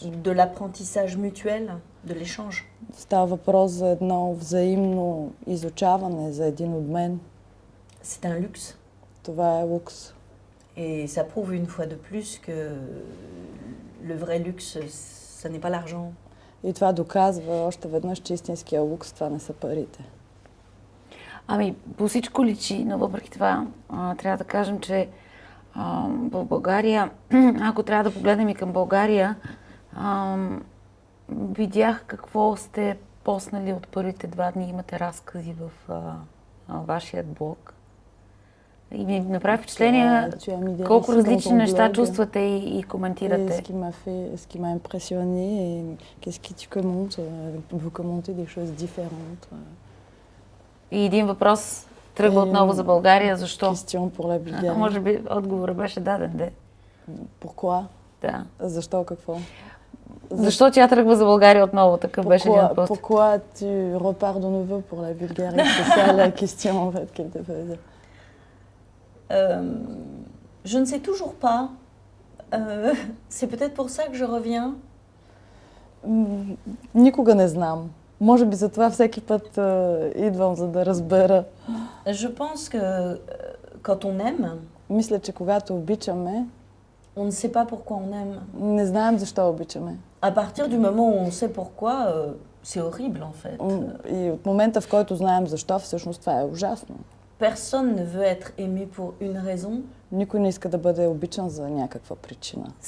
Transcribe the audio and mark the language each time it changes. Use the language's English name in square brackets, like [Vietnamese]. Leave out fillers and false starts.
[French] De l'apprentissage mutuel, de l'échange. [Bulgarian] Става въпрос за едно взаимно изучаване, за един обмен. [French] C'est un luxe. [Bulgarian] Това е лукс. [French] Et ça prouve une fois de plus que le vrai luxe, ça n'est pas l'argent. [Bulgarian] И това доказва още веднъж, че истинския лукс, това не са парите. Ами, по всичко личи, но въпреки това трябва да кажем, че в България, ако трябва да погледнем и към България, видях какво сте поснали от първите 2 дни. Имате разкази в вашия блог. И ми направи впечатление колко различни неща чувствате и коментирате. [French] Ce qui m'a impressionné et qu'est-ce que tu commentes, vous commentez des choses différentes. [Bulgarian] И един въпрос тръгва отново за България. Защо? [French] Question pour la Bulgarie. [Bulgarian] Може би отговорът беше даден, де. [French] Pourquoi? [Bulgarian] Да. Защо, какво? Защо тя тръгва за България отново? Такъв беше един пост. [French] Pourquoi tu repars de nouveau pour la Bulgarie? C'est ça la question en fait qu'elle te faisait. Je ne sais toujours pas. C'est peut-être pour ça que je reviens. [Bulgarian] Никога не знам. Може би затова всеки път идвам, за да разбера. [French] Je pense que quand on aime, [Bulgarian] мисля, че когато обичаме, [French] on ne sait pas pourquoi on aime. [Bulgarian] Не знаем защо обичаме. [French] À partir du moment où on sait pourquoi, c'est horrible en fait. [Bulgarian] И от момента, в който знаем защо, всъщност това е ужасно. [French] Personne ne veut être aimé pour une raison. [Bulgarian] Никой не иска да бъде обичан за някаква причина.